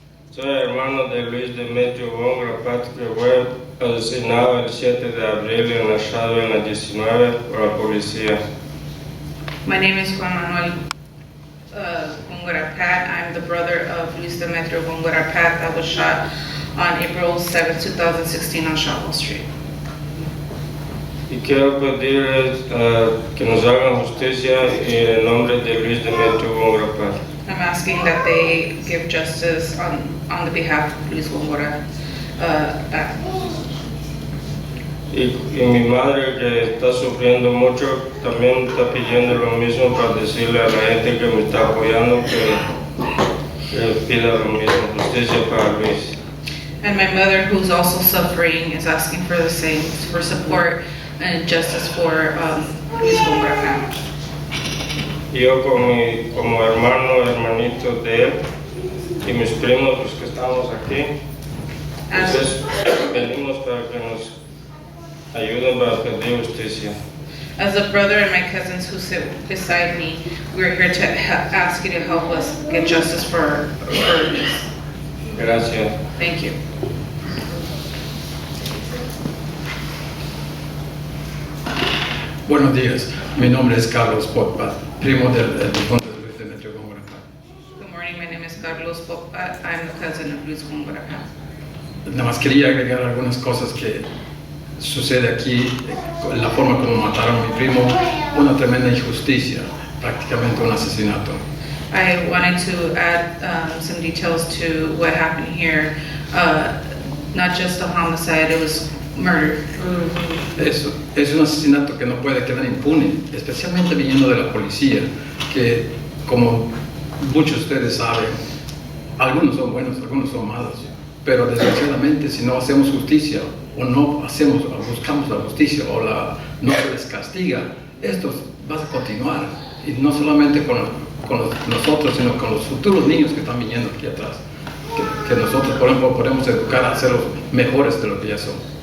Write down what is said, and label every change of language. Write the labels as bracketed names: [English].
[Spanish] Soy hermano de Luis Demetrio Góngora Pat, que fue asesinado el 7 de abril en la Shadow en la 19 por la policía. [English] My name is Juan Manuel Góngora Pat. I'm the brother of Luis Demetrio Góngora Pat that was shot on April 7, 2016 on Shotwell Street. [Spanish] Y quiero pedirles que nos hagan justicia en el nombre de Luis Demetrio Góngora Pat. [English] I'm asking that they give justice on the behalf of Luis Góngora Pat. [Spanish] Y mi madre, que está sufriendo mucho, también está pidiendo lo mismo para decirle a la gente que me está apoyando que pida lo mismo, justicia para Luis. [English] And my mother, who's also suffering, is asking for the same, for support and justice for Luis Góngora Pat. [Spanish] Yo como hermanito de él y mis primos, los que estamos aquí, entonces venimos para que nos ayuden para pedir justicia. [English] As a brother and my cousins who sit beside me, we're here to ask you to help us get justice for Luis. [Spanish] Gracias. [English] Thank you. [Spanish] Buenos días, mi nombre es Carlos Potpat, primo del conde de Luis Demetrio Góngora Pat. [English] Good morning, my name is Carlos Popat. I'm the cousin of Luis Góngora Pat. [Spanish] Nada más quería agregar algunas cosas que sucede aquí, la forma como mataron a mi primo, una tremenda injusticia, prácticamente un asesinato. [English] I wanted to add some details to what happened here. Not just a homicide, it was murder. [Spanish] Eso es un asesinato que no puede quedar impune, especialmente viniendo de la policía, que como muchos de ustedes saben, algunos son buenos, algunos son malos, pero desgraciadamente si no hacemos justicia o no buscamos la justicia o no se les castiga, esto va a continuar, y no solamente con nosotros, sino con los futuros niños que están viniendo aquí atrás, que nosotros por ejemplo podemos educar a ser los mejores de lo que ya son.